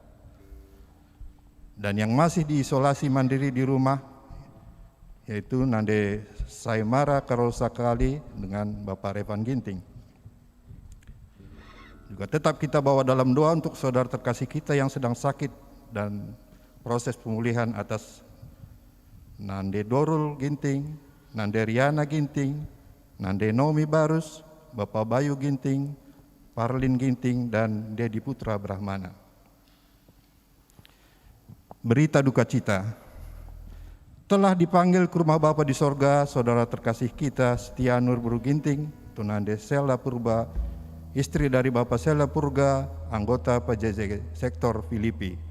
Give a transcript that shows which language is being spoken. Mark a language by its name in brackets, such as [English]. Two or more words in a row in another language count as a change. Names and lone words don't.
[Indonesian] Dan yang masih diisolasi mandiri di rumah, yaitu Nande Saimara Karosakali dengan Bapak Revan Ginting. Juga tetap kita bawa dalam doa untuk saudara terkasih kita yang sedang sakit dan proses pemulihan atas Nande Dorul Ginting, Nande Riana Ginting, Nande Nomi Barus, Bapak Bayu Ginting, Parlin Ginting, dan Dedi Putra Brahmana. Berita duka cita. Telah dipanggil ke rumah Bapa di sorga saudara terkasih kita Setia Nur Buru Ginting, Tunande Sela Purba, istri dari Bapak Sela Purga, anggota PJJ Sektor Filipi.